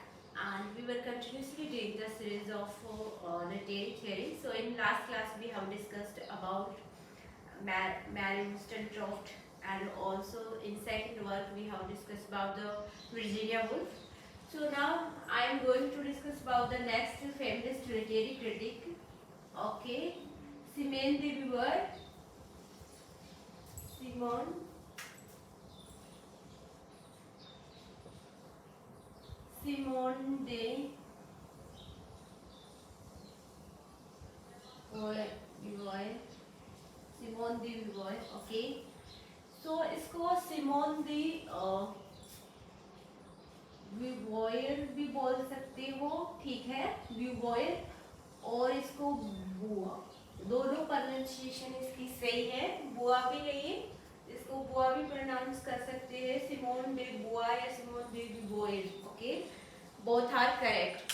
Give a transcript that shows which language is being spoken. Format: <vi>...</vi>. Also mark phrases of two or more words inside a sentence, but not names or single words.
<en>And we were continuously doing the series of literary theory. So in last class we have discussed about Mary Wollstonecraft, and also in second work we have discussed about the Virginia Woolf. So now I am going to discuss about the next feminist literary critic. Okay, Simone de Beauvoir. Simone de Beauvoir. Simone de Beauvoir. okay, so</en> <hi>इसको सिमोन दी विवॉयर भी बोल सकते हो, ठीक है, विवॉयर, और इसको बुआ, दोनों प्रोनाउंसिएशन इसकी सही है, बुआ भी है ये, इसको बुआ भी प्रोनाउंस कर सकते हैं, सिमोन डे बुआ या सिमोन डे विवॉयर,</hi> <en>okay, both are correct.</en>